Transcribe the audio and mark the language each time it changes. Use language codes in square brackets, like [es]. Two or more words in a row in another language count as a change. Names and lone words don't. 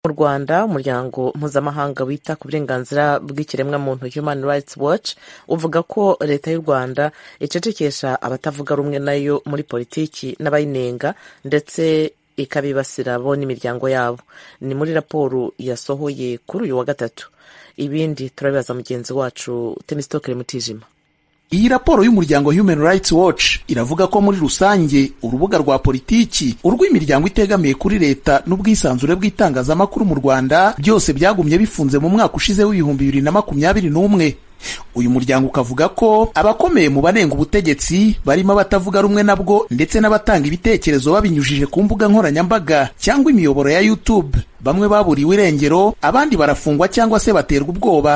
[rw] Mu Rwanda, umuryango mpuzamahanga wita ku burenganzira bw'ikiremwamuntu Human Rights Watch uvuga ko leta y'u Rwanda icecekesha abatavuga rumwe nayo muri politiki n'abayinenga ndetse ikabibasira bo n'imiryango yabo. Ni muri raporo yasohoye kuri uyu wa gatatu. Ibindi turabibaza mugenzi wacu Temistokere Mutijima. Iyi raporo y'umuryango Human Rights Watch iravuga ko muri rusange urubuga rwa politiki, urw'imiryango itegamiye kuri leta n'ubwisanzure bw'itangazamakuru mu Rwanda byose byagumye bifunze mu mwaka ushize w'2021. Uyu muryango ukavuga ko abakomeye mu banenga ubutegetsi barimo abatavuga rumwe nabwo ndetse n'abatanga ibitekerezo babinyujije ku mbuga nkoranyambaga cyangwa imiyoboro ya YouTube, bamwe baburiwe irengero, abandi barafungwa cyangwa se baterwa ubwoba.